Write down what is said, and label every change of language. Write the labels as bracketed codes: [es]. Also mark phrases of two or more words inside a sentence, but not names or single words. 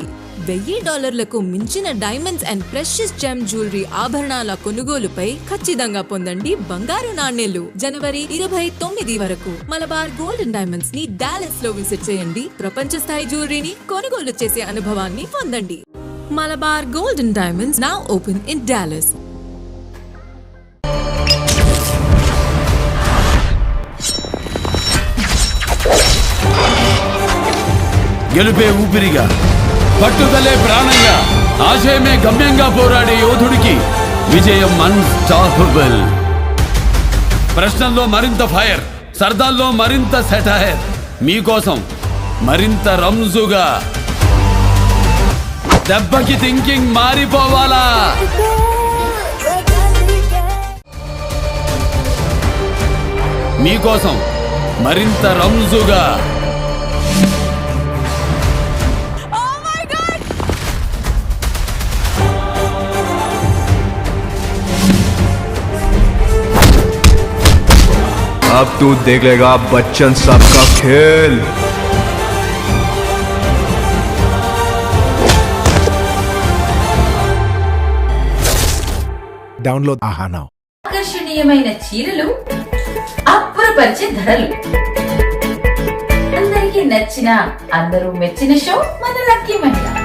[te] $1,000లకు మించిన [en] diamonds and precious gem jewellery [te] ఆభరణాల కొనుగోలుపై ఖచ్చితంగా పొందండి బంగారు నాణేలు. జనవరి 29 వరకు మలబార్ గోల్డ్ అండ్ డైమండ్స్ ని డాలస్ లో విజిట్ చేయండి. ప్రపంచ స్థాయి జ్యువెలరీని కొనుగోలు చేసే అనుభవాన్ని పొందండి. [en] Malabar Gold and Diamonds now open in Dallas. [te] గెలుపే ఊపిరిగా, పట్టుదలే ప్రాణంగా, ఆశయమే గమ్యంగా పోరాడే యోధుడికి విజయం అన్స్టాపబుల్. ప్రశ్నల్లో మరింత ఫైర్, సర్దాల్లో మరింత సెటైర్, మీకోసం మరింత రంజుగా. దెబ్బకి థింకింగ్ మారిపోవాలా? మీకోసం మరింత రంజుగా. [hi] अब तू देख लेगा बच्चन साहब का खेल. [en] Download aha now. [te] ఆకర్షణీయమైన చీరలు, అప్పురపరిచే ధరలు, అందరికీ నచ్చిన, అందరూ మెచ్చిన షో మన లక్కీ మహిళ.